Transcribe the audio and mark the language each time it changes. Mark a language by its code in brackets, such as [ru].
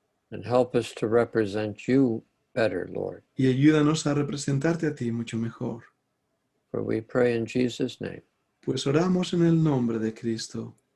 [en] and help us to represent you better, Lord. [es] y ayúdanos a representarte a ti mucho mejor. [en] For we pray in Jesus' name. [es] Pues oramos en el nombre de Cristo.